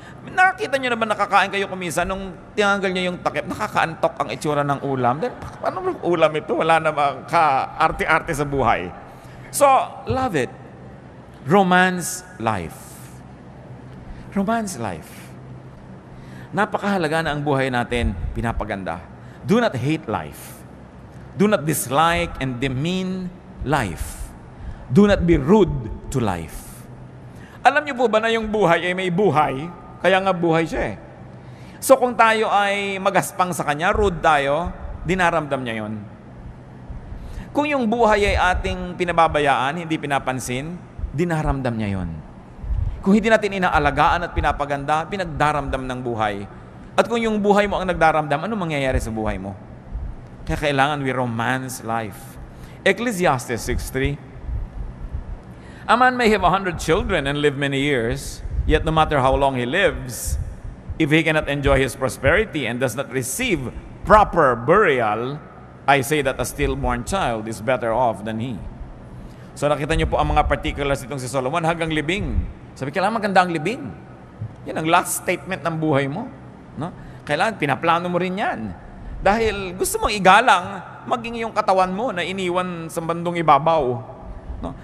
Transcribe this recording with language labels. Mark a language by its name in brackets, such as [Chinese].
[Filipino] Nakita niyo naman nakakain kayo kumisa nung tinanggal niya yung takip, nakakaantok ang itsura ng ulam. Then, paano ulam ito? Wala namang ka-arte-arte sa buhay. [English] So, love it. Romance life. Romance life. [Filipino] Napakahalaga na ang buhay natin pinapaganda. [English] Do not hate life. Do not dislike and demean life. Do not be rude to life. [Filipino] Alam niyo po ba na yung buhay ay may buhay? Kaya nga buhay siya eh. So kung tayo ay magaspang sa Kanya, rude tayo, dinaramdam niya yon. Kung yung buhay ay ating pinababayaan, hindi pinapansin, dinaramdam niya yon. Kung hindi natin inaalagaan at pinapaganda, pinagdaramdam ng buhay. At kung yung buhay mo ang nagdaramdam, ano mangyayari sa buhay mo? Kaya kailangan [English] we romance life. [Filipino] Ecclesiastes 6:3. [English] A man may have 100 children and live many years, yet no matter how long he lives, if he cannot enjoy his prosperity and does not receive proper burial, I say that a stillborn child is better off than he. [Filipino] So nakita niyo po ang mga particulars itong si Solomon hanggang libing. Sabi, kailangan maganda ang libing. Yan ang last statement ng buhay mo. No? Kailangan pinaplano mo rin yan. Dahil gusto mong igalang maging yung katawan mo na iniwan sa bandong ibabaw. No?